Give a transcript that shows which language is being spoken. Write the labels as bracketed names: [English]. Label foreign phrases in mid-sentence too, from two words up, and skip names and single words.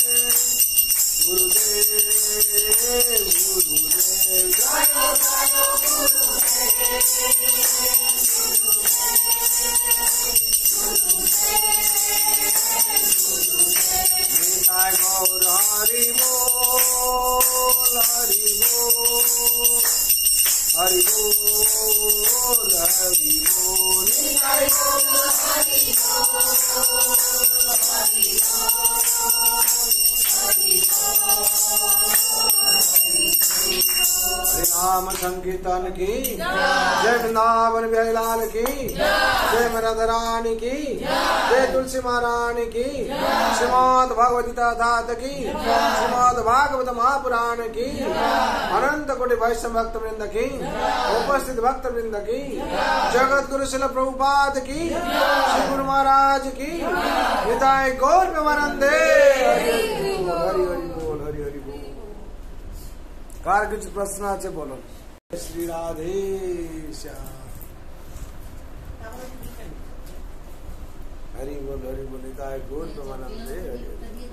[Hindi] गुरुदेव गुरुदेव जय निताय गौर हरि बोल हरि बोल हरि बोल हरि बोल निताय गौर हरि बोल हरि नाम संकीर्तन की जय वृंदावन बिहारी लाल की जय राधा रानी की जय तुलसी महारानी की श्रीमद् भगवती तात की श्रीमद् भागवत महापुराण की अनंत कोटि वैष्णव भक्त वृंद की उपस्थित भक्त वृंद की जगत गुरु शिल प्रभुपाद की श्री गुरु महाराज की निताय गौर प्रेमानंदे हरि हरि बोल हरि हरि बोल [Bangla] কার কিছু প্রশ্ন আছে [Hindi] बोलो श्री राधे श्याम हरि बोल निताय गौर प्रेमानंदे हरि